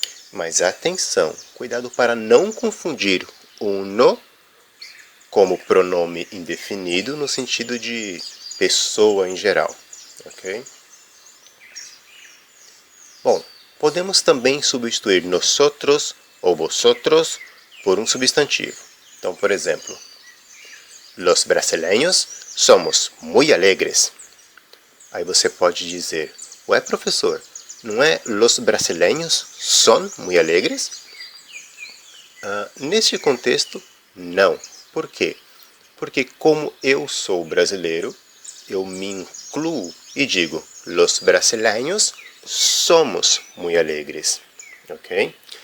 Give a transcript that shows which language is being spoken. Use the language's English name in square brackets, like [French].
[Portuguese] Mas atenção, cuidado para não confundir uno como pronome indefinido no sentido de pessoa em geral, ok? Bom, podemos também substituir nosotros ou vosotros por um substantivo. [Spanish] Então, por exemplo, los brasileños somos muy alegres. [Portuguese] Aí você pode dizer, ué professor, não é [Spanish] los brasileños son muy alegres? [Portuguese] Neste contexto, não. Por quê? Porque como eu sou brasileiro, eu me incluo e digo, [Spanish] los brasileños somos muy alegres, [Portuguese] ok?